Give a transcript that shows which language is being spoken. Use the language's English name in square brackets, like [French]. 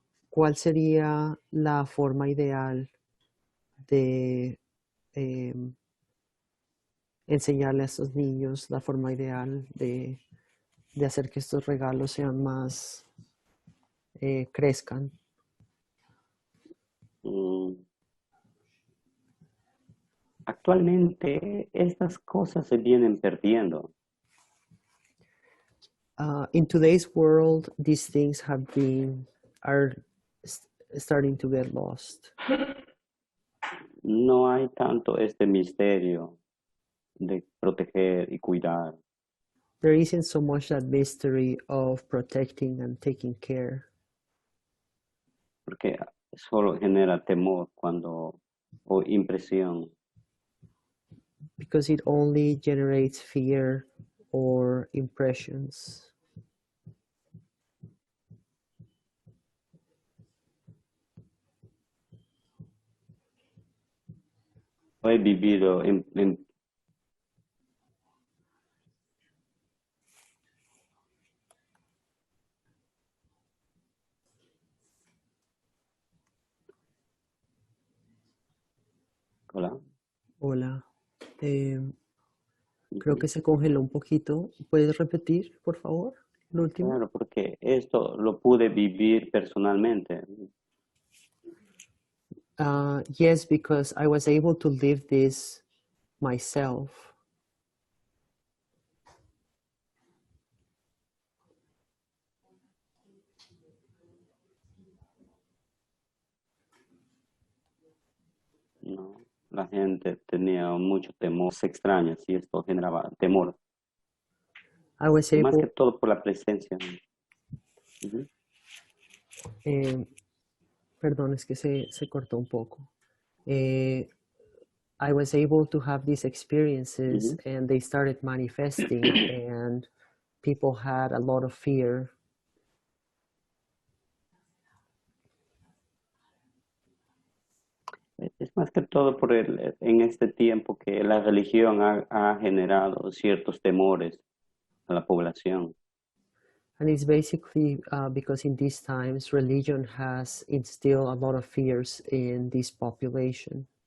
[Spanish] ¿Cuál sería la forma ideal de enseñarle a estos niños, la forma ideal de hacer que estos regalos sean más, crezcan? Mm, Actualmente estas cosas se vienen perdiendo. [English] In today's world, these things are starting to get lost. [Spanish] No hay tanto este misterio de proteger y cuidar. [English] There isn't so much that mystery of protecting and taking care, [Spanish] Porque solo genera temor o impresión. [English] because it only generates fear or impressions. [Spanish] Lo he vivido Hola. Hola. Creo que se congeló un poquito. ¿Puedes repetir, por favor, lo último? Claro, porque esto lo pude vivir personalmente. [English] Yes, because I was able to live this myself. [Spanish] ¿No? La gente tenía mucho temor, se extraña y esto generaba temor. [English] I was [Spanish] Más que [English] able, [Spanish] todo por la presencia. Ujú. perdón, es que se cortó un poco. [English] I was able to have these experiences Ujú. and they started manifesting and people had a lot of fear. [Spanish] más que todo en este tiempo que la religión ha generado ciertos temores a la población. [English] And it's basically because in these times, religion has instilled a lot of fears in this population.